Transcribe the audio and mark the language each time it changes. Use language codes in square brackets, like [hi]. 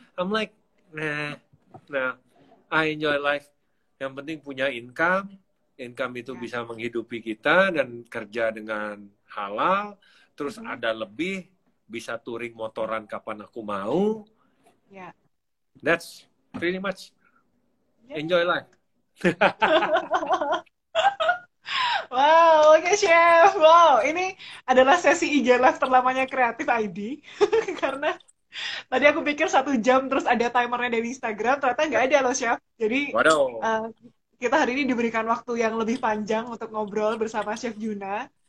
[en] I'm like, nah, I enjoy life. [id] Yang penting punya income itu bisa menghidupi kita dan kerja dengan halal, terus ada lebih, bisa touring motoran kapan aku mau. [en] That's pretty much enjoy life. [id] Wow, oke Chef. Wow, ini adalah sesi IG Live terlamanya Kreatif ID. Karena tadi aku pikir 1 jam terus ada timernya dari Instagram, ternyata nggak ada loh Chef. Jadi kita hari ini diberikan waktu yang lebih panjang untuk ngobrol bersama Chef Juna.